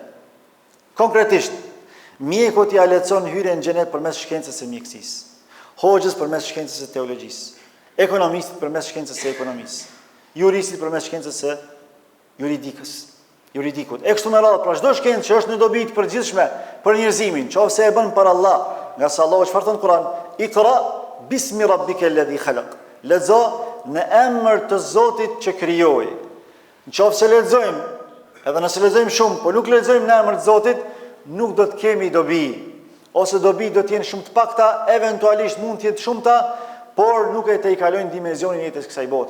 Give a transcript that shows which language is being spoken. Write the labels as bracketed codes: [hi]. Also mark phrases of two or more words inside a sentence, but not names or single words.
[sq] Konkretisht, mjekut ja lehtëson hyrjen në xhenet përmes shkencës së mjekësisë, hoxhës përmes shkencës së teologjisë, ekonomistit përmes shkencës së ekonomisë, juristit përmes shkencës së juridikut. E kështu me radhë, pra çdo shkencë që është në dobi të përgjithshme për njerëzimin, qofse e bën për Allah, nga sa Allahu çfarë thon Kur'an, [ar] اقرأ باسم ربك الذي خلق. [sq] Lexo në emër të Zotit që krijoi. Nëse lexojmë, edhe nëse lexojmë shumë, po nuk lexojmë në emër të Zotit, nuk do të kemi dobi. Ose dobi do të jenë shumë të pakta, eventualisht mund të jetë shumëta, por nuk e tejkalojnë dimensionin e jetës kësaj bote.